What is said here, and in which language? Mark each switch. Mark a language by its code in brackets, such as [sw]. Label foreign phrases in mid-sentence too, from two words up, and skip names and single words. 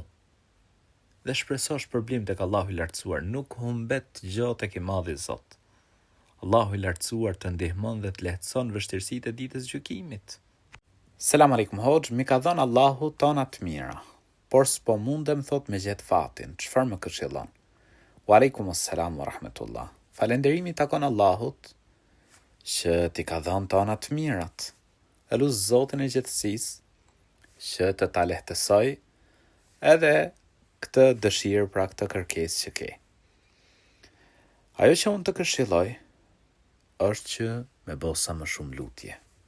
[sq] Dhe shpresosh shpërblim tek Allahu i lartësuar, nuk humbet gjë tek i madhi Zot. Allahu i lartësuar të ndihmon dhe të lehtëson vështirësitë e ditës gjykimit. [ar] سلام عليكم [sq] hoxh, mi ka dhënë Allahu tona të mira, por s'po mundem thot me gjet fatin, çfarë më këshillon? [ar] وعليكم السلام ورحمة الله. [sq] Falënderimi takon Allahut që ti ka dhënë tona të mirat. Elus Zotin e gjithësisë që të ta lehtësoj edhe këtë dëshirë, pra këtë kërkesë që ke. Ajo që unë të këshilloj është që me bëu sa më shumë lutje.